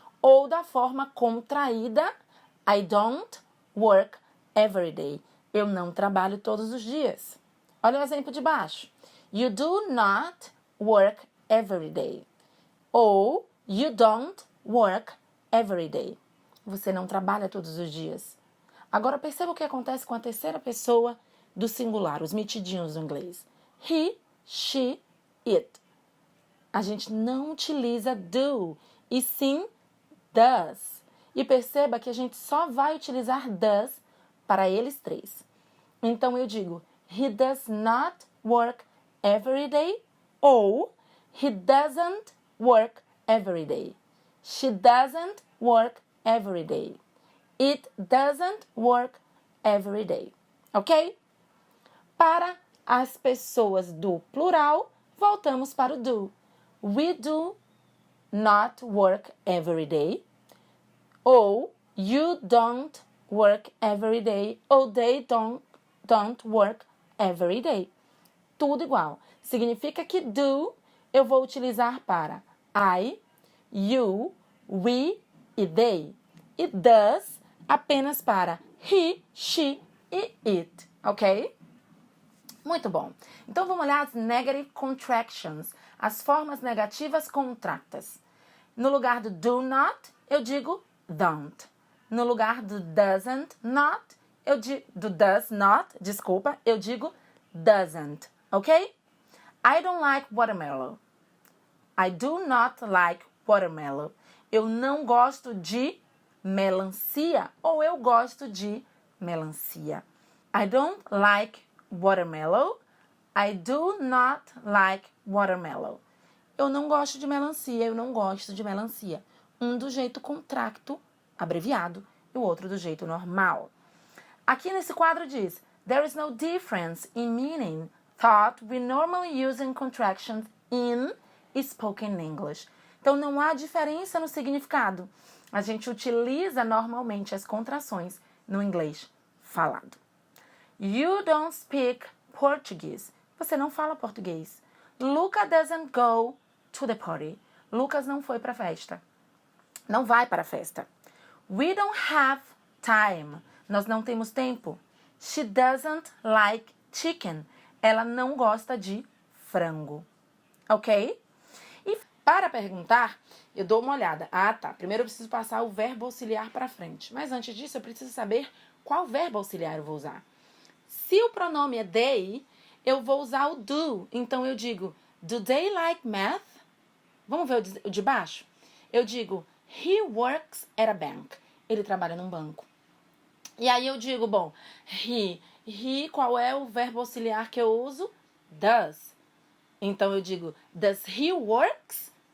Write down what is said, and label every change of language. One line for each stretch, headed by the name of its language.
Portuguese: Ou da forma contraída,
English: I don't work every day.
Portuguese: Eu não trabalho todos os dias. Olha o exemplo de baixo.
English: You do not work every day. Ou you don't work every day.
Portuguese: Você não trabalha todos os dias. Agora perceba o que acontece com a terceira pessoa do singular, os metidinhos do inglês. He, she, it. A gente não utiliza do, e sim does. E perceba que a gente só vai utilizar does para eles três. Então eu digo,
English: he does not work every day, ou he doesn't work every day. She doesn't work every day. It doesn't work every day. Ok?
Portuguese: Para as pessoas do plural, voltamos para o do.
English: We do not work every day. Ou you don't work every day. Ou they don't work every day.
Portuguese: Tudo igual. Significa que do eu vou utilizar para I, you, we e they. E does apenas para he, she e it. Ok? Muito bom. Então, vamos olhar as negative contractions, as formas negativas contractas. No lugar do do not, eu digo don't. No lugar do doesn't not, do does not, eu digo doesn't.
English: Ok? I don't like watermelon. I do not like watermelon.
Portuguese: Eu não gosto de melancia ou eu gosto de melancia.
English: I don't like watermelon. I do not like watermelon.
Portuguese: Eu não gosto de melancia, eu não gosto de melancia. Um do jeito contracto, abreviado, e o outro do jeito normal. Aqui nesse quadro diz,
English: there is no difference in meaning thought we normally use in contractions in spoken English.
Portuguese: Então, não há diferença no significado. A gente utiliza normalmente as contrações no inglês falado.
English: You don't speak Portuguese.
Portuguese: Você não fala português.
English: Luca doesn't go to the party.
Portuguese: Lucas não foi para a festa. Não vai para a festa.
English: We don't have time.
Portuguese: Nós não temos tempo.
English: She doesn't like chicken.
Portuguese: Ela não gosta de frango. Ok? E para perguntar, eu dou uma olhada. Ah, tá. Primeiro eu preciso passar o verbo auxiliar para frente. Mas antes disso, eu preciso saber qual verbo auxiliar eu vou usar. Se o pronome é they, eu vou usar o do. Então, eu digo,
English: do they like math?
Portuguese: Vamos ver o de baixo? Eu digo,
English: he works at a bank.
Portuguese: Ele trabalha num banco. E aí eu digo, bom, he, qual é o verbo auxiliar que eu uso?
English: Does.
Portuguese: Então, eu digo,
English: does he works?